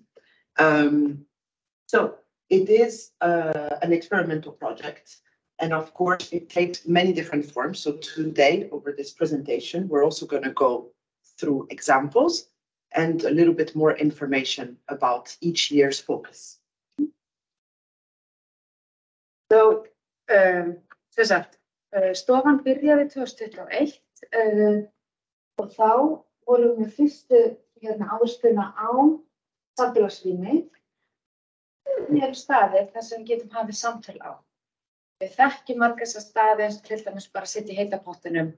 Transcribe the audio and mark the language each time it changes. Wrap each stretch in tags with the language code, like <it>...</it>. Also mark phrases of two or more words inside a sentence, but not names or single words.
<en>So it is an experimental project. And of course, it takes many different forms. So today, over this presentation, we're also going to go through examples and a little bit more information about each year's focus. So,</en> <is>Stofan byrjaði 2021 og þá vorum við fyrstu áhersluna á samfélagsrými. Eru staðir þar sem við getum hafið samtal á. Við þekkjum marga þessa staði eins og til dæmis bara sitja í heita pottinum.</is>